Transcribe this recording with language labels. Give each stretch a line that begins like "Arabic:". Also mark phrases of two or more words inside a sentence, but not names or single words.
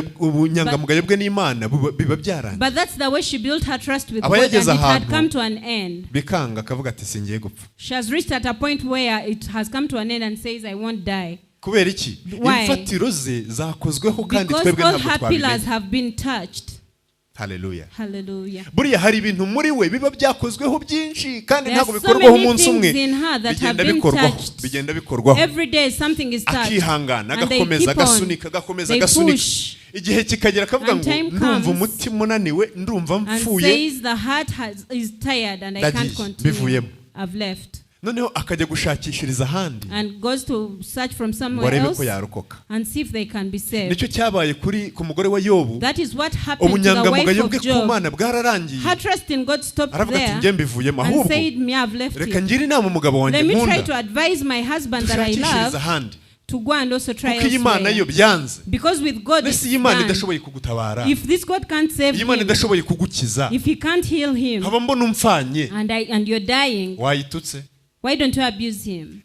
English: But that's the way she built her trust with God, and it had come to an end. She has reached at a point where it has come to an end and says, I won't die. Why? Because all her pillars have been touched. Hallelujah. Hallelujah.
Kinyarwanda: Buriya hari ibintu muri we biba byakozweho byinshi kandi ntabwo bikorwaho umunsi umwe. Bigenda bikorwaho.
English: Every day something is touched.
Kinyarwanda: Akihangana agakomeza agasunika. Igihe kikagera akavuga ngo ndumva umutima unaniwe ndumva mfuye.
English: And says the heart is tired and I can't continue. I've left.
Kinyarwanda: Noneho akajya gushakishiriza ahandi.
English: And goes to search from somewhere else and see if they can be saved.
Kinyarwanda: Nicyo cyabaye ku mugore wa Yobu.
English: That is what happened to the wife of Job. Her trust in God stopped there and said, me, I've left it. Let me try to advise my husband that I love to go and also try elsewhere. Because with God it's done. If this God can't save him, if he can't heal him, and you're dying, why don't you abuse him?